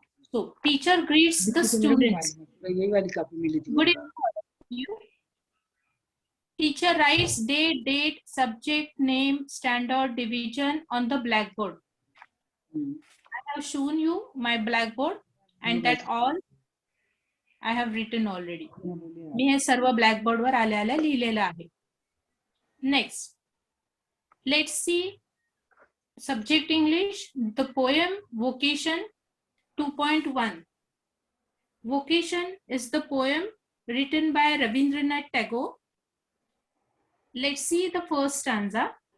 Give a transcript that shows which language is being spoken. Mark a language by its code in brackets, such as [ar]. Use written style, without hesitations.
[en] So teacher greets the students. Good evening. Teacher writes day, date, subject, name, standard, division on the blackboard. I have shown you my blackboard and that all I have written already. [mr] मी हे सर्व blackboard वर आल्या लिहिलेलं आहे. [en] Next, let's see subject English, the poem Vocation 2.1. Vocation is the poem written by Rabindranath Tagore. Let's see the first stanza.